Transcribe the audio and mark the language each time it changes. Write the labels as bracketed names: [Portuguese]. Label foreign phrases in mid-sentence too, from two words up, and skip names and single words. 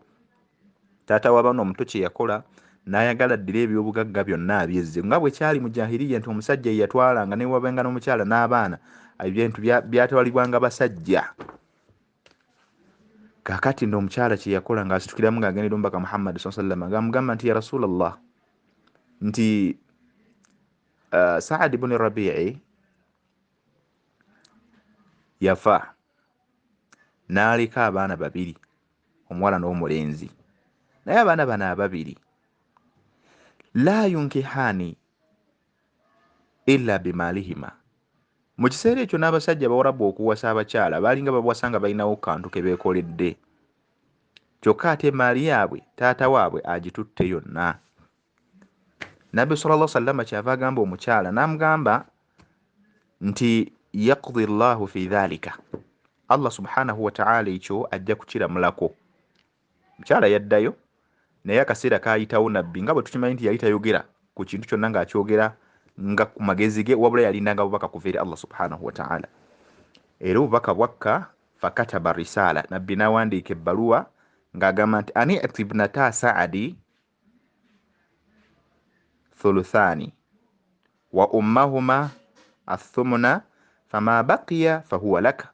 [Ganda] Taata w'abaana omuto kye yakola, n'ayagala ddira ebyobugagga byonna abyezze, nga bwe kyali mu jahiliya nti omusajja ye yatwalanga ne wabenga n'omukyala n'abaana, ebintu byatwalibwanga basajja. Kakati n'omukyala kye yakola ng'asitukiramu ng'agendera omubaka Muhammad [Arabic] صلى الله عليه وسلم, [Ganda] ng'amugamba nti [Arabic] يا رسول الله, [Ganda] nti Saad ibn Rabi'i yafa n'aleka abaana babiri, omuwala n'omulenzi, naye abaana bano ababiri [Arabic] لا ينكحان إلا بمالهما. [Ganda] Mu kiseera ekyo n'abasajja bawarabu okuwasa abakyala baalinga babawasa nga balinawo kantu ke beekoledde, kyokka ate emaali yaabwe taata waabwe agitutte yonna. Nabbi [Arabic] صلى الله عليه وسلم [Ganda] kyava agamba omukyala, n'amugamba nti [Arabic] يقضي الله في ذلك, [Ganda] Allah [Arabic] سبحانه وتعالى [Ganda] ekyo ajja kukiramulako. Mukyala yaddayo, naye akaseera kaayitawo nabbi nga bwe tukimanyi nti yali tayogera ku kintu kyonna ng'akyogera nga ku magezi ge, wabula yalindanga bubaka kuva eri Allah [Arabic] سبحانه وتعالى. [Ganda] Era obubaka bwakka [Arabic] فكتب رسالة, [Ganda] nabbi n'awandiika ebbaluwa ng'agamba nti [Arabic] أن أعط ابنتي سعد الثلثين وأمهما الثمن فما بقي فهو لك.